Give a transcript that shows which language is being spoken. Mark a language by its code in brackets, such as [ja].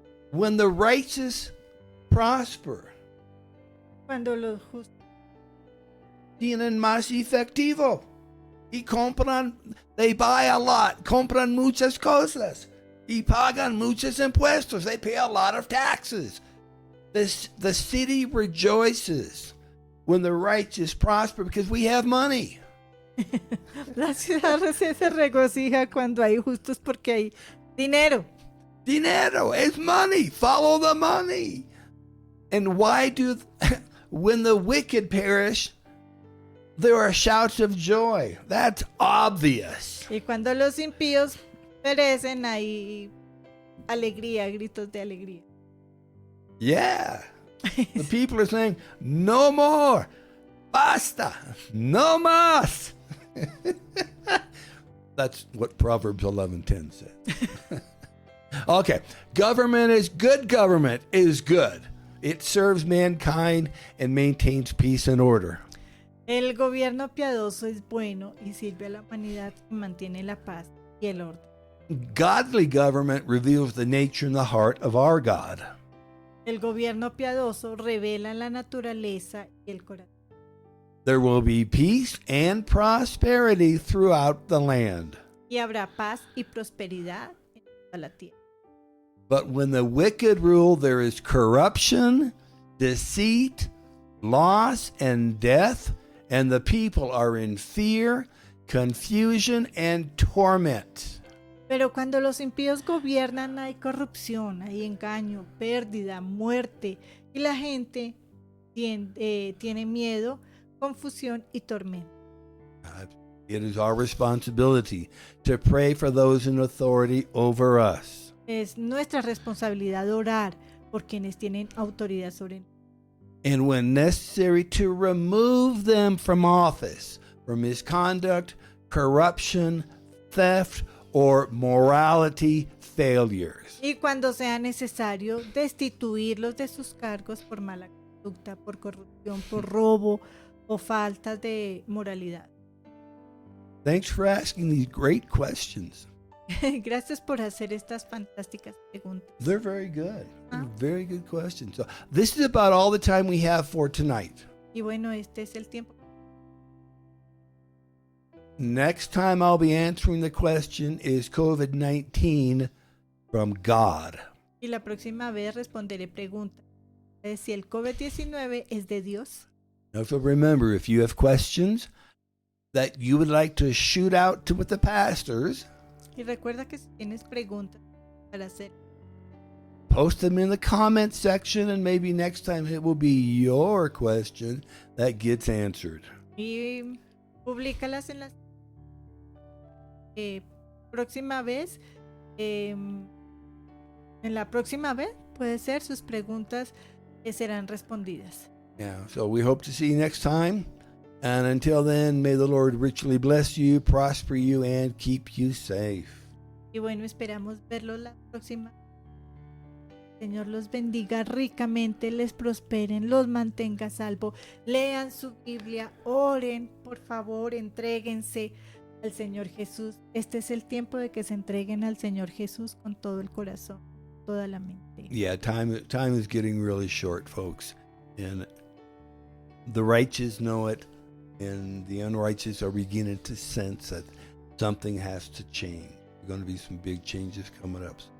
[en] When the righteous prosper, [es] Cuando los justos. tienen más efectivo y compran, [en] they buy a lot, [es] compran muchas cosas y pagan muchos impuestos. [en] They pay a lot of taxes. The city rejoices when the righteous prosper because we have money. [es] La ciudad se regocija cuando hay justos porque hay dinero. [en] Dinero is money. Follow the money. And why when the wicked perish, there are shouts of joy. That's obvious. [es] Y cuando los impíos perecen hay alegría, gritos de alegría. [en] Yeah. The people are saying, no more. [es] Basta. No más. [en] That's what Proverbs 11:10 says. Okay. Government is good. Government is good. It serves mankind and maintains peace and order. [es] El gobierno piadoso es bueno y sirve a la humanidad y mantiene la paz y el orden. [en] Godly government reveals the nature and the heart of our God. [es] El gobierno piadoso revela la naturaleza y el corazón. [en] There will be peace and prosperity throughout the land. [es] Y habrá paz y prosperidad en toda la tierra. [en] But when the wicked rule, there is corruption, deceit, loss, and death, and the people are in fear, confusion, and torment. [es] Pero cuando los impíos gobiernan hay corrupción, hay engaño, pérdida, muerte y la gente tiene miedo, confusión y tormento. [en] It is our responsibility to pray for those in authority over us. [es] Es nuestra responsabilidad orar por quienes tienen autoridad sobre nosotros. [en] And when necessary, to remove them from office for misconduct, corruption, theft, or morality failures. [es] Y cuando sea necesario, destituirlos de sus cargos por mala conducta, por corrupción, por robo o falta de moralidad. [en] Thanks for asking these great questions. [es] Gracias por hacer estas fantásticas preguntas. [en] They're very good. Ah. Very good questions. So this is about all the time we have for tonight. [es] Y bueno, este es el tiempo. [en] Next time I'll be answering the question, is COVID-19 from God? [es] Y la próxima vez responderé preguntas. Si el COVID-19 es de Dios. [en] Now, so remember, if you have questions that you would like to shoot out to with the pastors, [es] Y recuerda que si tienes preguntas para hacer, [en] post them in the comment section, and maybe next time it will be your question that gets answered. [es] y públicalas en la próxima vez. En la próxima vez puede ser sus preguntas serán respondidas. Yeah, so we hope to see you next time. And until then, may the Lord richly bless you, prosper you, and keep you safe. Y bueno, esperamos verlos la próxima. Señor los bendiga ricamente, les prosperen, los mantenga a salvo. Lean su Biblia, oren, por favor, entréguense al Señor Jesús. Este es el tiempo de que se entreguen al Señor Jesús con todo el corazón, toda la mente. [en] Yeah, time is getting really short, folks. And the righteous know it, and the unrighteous are beginning to sense that something has to change. There's going to be some big changes coming up.